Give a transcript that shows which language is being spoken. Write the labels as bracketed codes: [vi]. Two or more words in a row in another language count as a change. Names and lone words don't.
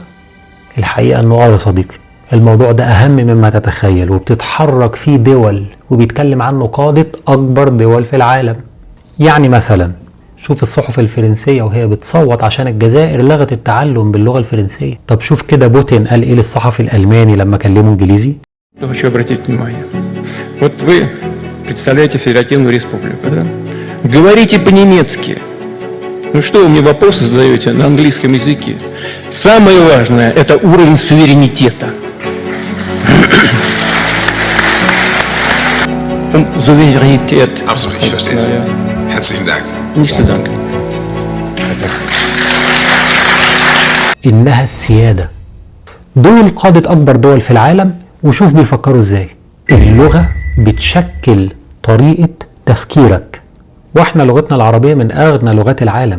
[ar] الحقيقة انه يا صديقي الموضوع ده اهم مما تتخيل، وبتتحرك فيه دول وبيتكلم عنه قادة اكبر دول في العالم. يعني مثلا شوف الصحف الفرنسية وهي بتصوت عشان الجزائر لغت التعلم باللغة الفرنسية. طب شوف كده بوتين قال ايه للصحفي الألماني لما كلمه انجليزي. [ru] Хочу обратить внимание. Вот вы представляете Федеративную Республику, да? Говорите по-немецки. Ну что вы мне вопросы задаете на английском языке? Самое важное – это уровень суверенитета. [de] Souveränität. Absolut, ich verstehe es. Herzlichen Dank. Nicht zu danken. [ar] إنها السيادة. دول قادة أكبر دول في العالم، وشوف بيفكروا إزاي. اللغة بتشكل طريقة تفكيرك، واحنا لغتنا العربية من أغنى لغات العالم.